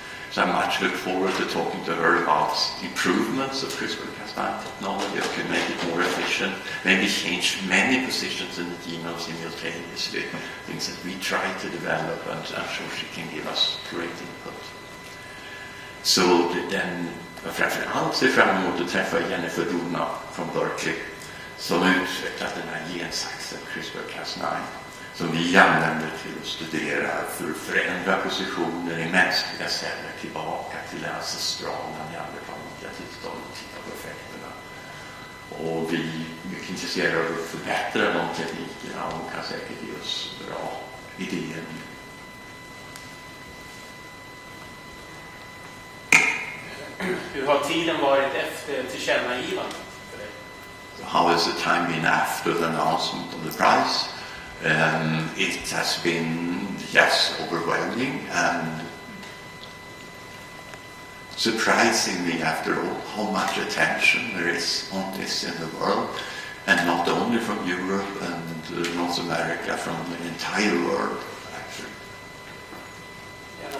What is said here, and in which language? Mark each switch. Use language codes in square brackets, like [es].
[en] So I much look forward to talking to her about improvements of CRISPR-Cas9 technology, that could make it more efficient, maybe change many positions in the genome simultaneously, things that we try to develop, and I'm sure she can give us great input. [sv] Så den, framförallt ser fram emot att träffa Jennifer Doudna från Berkeley, som utvecklat den här gensaxen CRISPR-Cas9, som vi använder till att studera för att förändra positioner i mänskliga celler tillbaka till det ancestrala neandertalika tillståndet och titta på effekterna. Och vi är mycket intresserade av att förbättra de teknikerna och kan säkert ge oss bra idéer. Hur har tiden varit efter tillkännagivandet för dig? [en] How has the time been after the announcement of the prize? It has been, yes, overwhelming and surprising me after all how much attention there is on this in the world, and not only from Europe and North America, from the entire world actually.